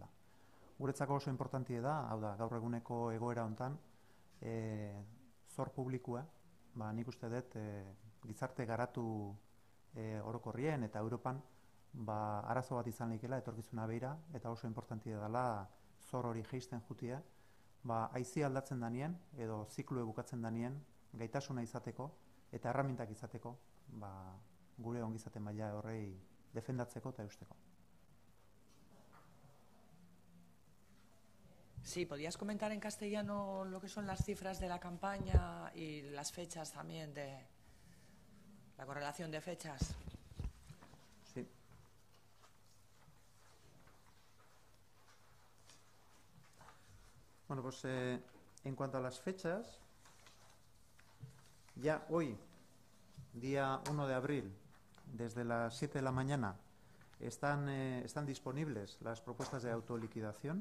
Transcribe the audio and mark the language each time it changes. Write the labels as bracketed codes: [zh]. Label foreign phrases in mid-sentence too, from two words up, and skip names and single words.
[eu] Guretzako oso importantie da, hau da, gaur eguneko egoera hontan, zor publikoa, nik uste dut gizarte garatu orokorrien eta Europan arazo bat izan leikela etorkizuna beira, eta oso importantia dela zor hori geisten jutia, haizi aldatzen danien, edo ziklue bukatzen danien, gaitasuna izateko, eta erramintak izateko, gure ongizaten maila horrei defendatzeko eta eusteko. [es] Sí, ¿podrías comentar en castellano lo que son las cifras de la campaña y las fechas también, de la correlación de fechas? Sí. Bueno, pues en cuanto a las fechas, ya hoy, día 1 de abril, desde las 7 de la mañana, están disponibles las propuestas de autoliquidación.